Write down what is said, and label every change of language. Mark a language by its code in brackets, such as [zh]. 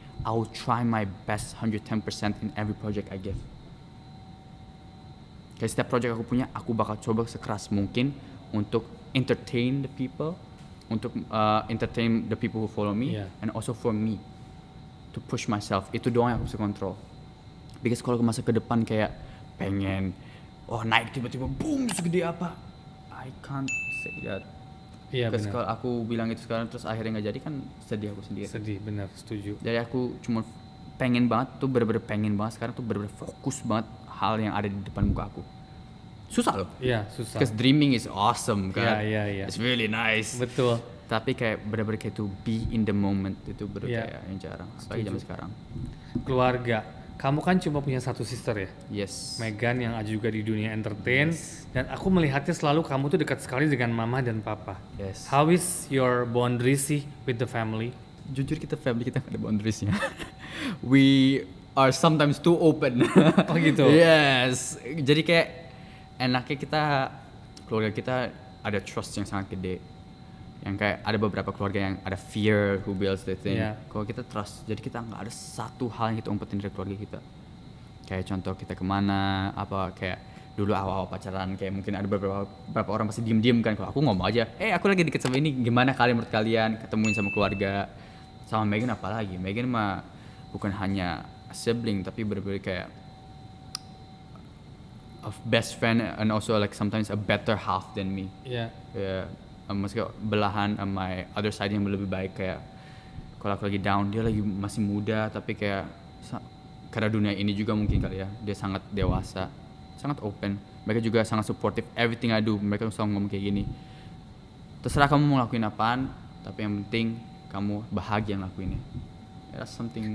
[en] I will try my best 110% in every project I give. [id] Kayak setiap project aku punya, aku bakal coba sekeras mungkin untuk [en] entertain the people, [id] untuk entertain the people who follow me, [en] Yeah. and also for me to push myself. [id] Itu doang yang aku bisa kontrol. Because kalau aku masuk ke depan kayak pengen naik tiba-tiba boom segede apa, [en] I can't say that. [id] Iya Terus benar. kalau aku bilang itu sekarang terus akhirnya nggak jadi, kan sedih aku sendiri. Sedih, benar, setuju. Jadi aku cuma pengen banget tuh, bener-bener pengen banget sekarang tuh, bener-bener fokus banget hal yang ada di depan muka aku. Susah loh. Iya, susah. [en] Because dreaming is awesome kan. [id] Iya. [en] It's really nice. [id] Betul. Tapi kayak bener-bener kayak [en] to be in the moment [id] itu bener Iya. kayak yang jarang. Apalagi zaman sekarang. Keluarga. Kamu kan cuma punya satu sister ya? [en] Yes. [id] Megan yang juga di dunia entertain. Dan aku melihatnya selalu kamu tuh dekat sekali dengan mama dan papa. [en] Yes. How is your boundary sih with the family? [id] Jujur kita family kita nggak ada boundariesnya. [en] We are sometimes too open. [id] Oh gitu? [en] Yes. [id] Jadi kayak enaknya keluarga kita ada trust yang sangat gede. Yang kayak ada beberapa keluarga yang ada [en] fear who builds the thing. Yeah. [id] Kalau kita trust, jadi kita nggak ada satu hal yang kita umpetin dari keluarga kita. Kayak contoh kita kemana, apa kayak dulu awal-awal pacaran, kayak mungkin ada beberapa orang pasti diem-diem kan. Kalau aku ngomong aja, aku lagi deket sama ini, gimana kalian menurut kalian, ketemuin sama keluarga. Sama Megan apalagi, Megan mah bukan hanya a sibling, tapi bener-bener kayak [en] a best friend and also like sometimes a better half than me. [id] Iya. Ya, maksudnya belahan [en] my other side [id] yang lebih baik. Kayak kalau aku lagi down, dia lagi masih muda, tapi kayak karena dunia ini juga mungkin kali ya, dia sangat dewasa, sangat open. Mereka juga sangat [en] supportive everything I do. [id] Mereka selalu ngomong kayak gini, terserah kamu mau lakuin apaan, tapi yang penting kamu bahagia ngelakuinnya. [en] That's something.